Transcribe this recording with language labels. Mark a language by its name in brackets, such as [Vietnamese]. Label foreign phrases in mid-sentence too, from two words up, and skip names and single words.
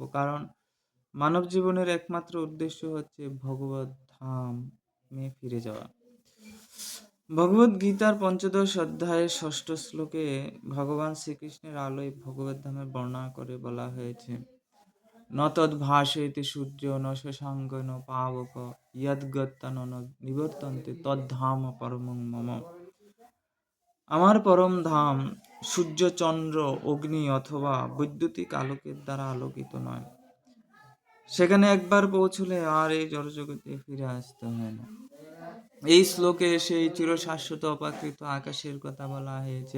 [Bangla] কারণ মানব জীবনের একমাত্র উদ্দেশ্য হচ্ছে ভগবত ধামে ফিরে যাওয়া। ভগবদ গীতার পঞ্চদশ অধ্যায়ের ষষ্ঠ শ্লোকে ভগবান শ্রীকৃষ্ণের আলোয় ভগবত ধামের বর্ণনা করে বলা হয়েছে, [Sanskrit] ন তদ্ভাসয়তে সূর্য ন শশাঙ্ক ন পাবক ইয়দ্গত্তা ন নিবর্তন্তে তদ্ধাম পরমং মম। [Bangla] আমার পরম ধাম সূর্য, চন্দ্র, অগ্নি অথবা বৈদ্যুতিক আলোকের দ্বারা আলোকিত নয়। সেখানে একবার পৌঁছলে আর এই জড়জগতে ফিরে আসতে হয় না। এই শ্লোকে সেই চিরশাশ্বত অপাকৃত আকাশের কথা বলা হয়েছে।